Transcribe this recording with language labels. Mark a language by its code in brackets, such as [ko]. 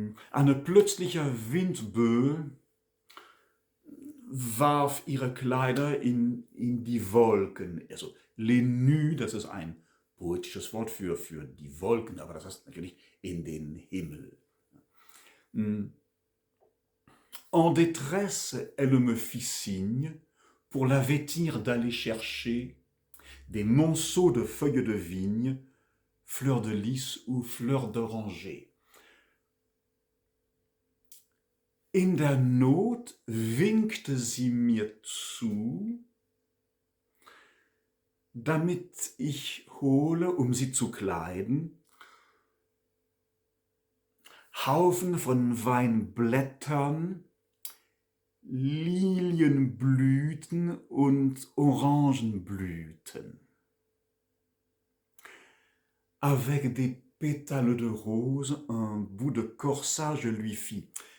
[de] Eine plötzliche Windböe warf ihre Kleider in die Wolken. Also les nues, das ist ein poetisches Wort für die Wolken, aber das heißt natürlich in den Himmel. [fr] En détresse, elle me fit signe pour la vêtir d'aller chercher des monceaux de feuilles de vigne, fleurs de lys ou fleurs d'oranger. [de] In der Not winkte sie mir zu, damit ich hole, um sie zu kleiden, Haufen von Weinblättern, Lilienblüten und Orangenblüten. [fr] Avec des pétales de rose, un bout de corsage lui fit.